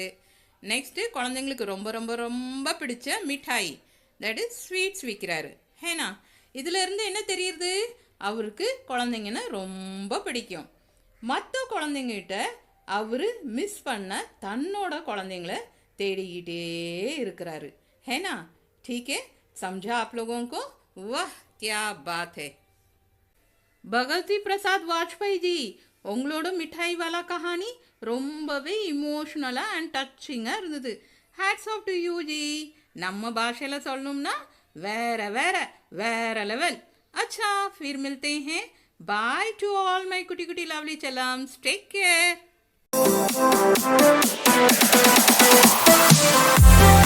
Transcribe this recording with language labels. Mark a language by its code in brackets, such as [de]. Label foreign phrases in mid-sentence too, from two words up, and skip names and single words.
[ta] நெக்ஸ்ட்டு குழந்தைங்களுக்கு ரொம்ப ரொம்ப ரொம்ப பிடிச்ச மிட்டாய், [en] that is sweets [ta] விற்கிறாரு, ஹேனா. இதிலேருந்து என்ன தெரியுது? அவருக்கு குழந்தைங்கன்னா ரொம்ப பிடிக்கும். மற்ற குழந்தைங்கிட்ட அவர் மிஸ் பண்ண தன்னோட குழந்தைங்கள தேடிக்கிட்டே இருக்கிறாரு, ஹேனா. [hi] ठीक है, समझा आप लोगों को? वाह, क्या बात है. [ta] பகவதி பிரசாத் வாஜ்பாய் ஜி, உங்களோட மிட்டாய் [hi] वाला कहानी [ta] ரொம்பவே [en] emotionalஆக and touchingஆக [ta] இருந்தது. [en] hats off to you ji. [ta] நம்ம பாஷையில் சொல்லணும்னா வேற வேற வேற லெவல். [hi] अच्छा, फिर मिलते हैं. [en] bye to all my [ta] குட்டி குட்டி [en] lovely chellams. take care.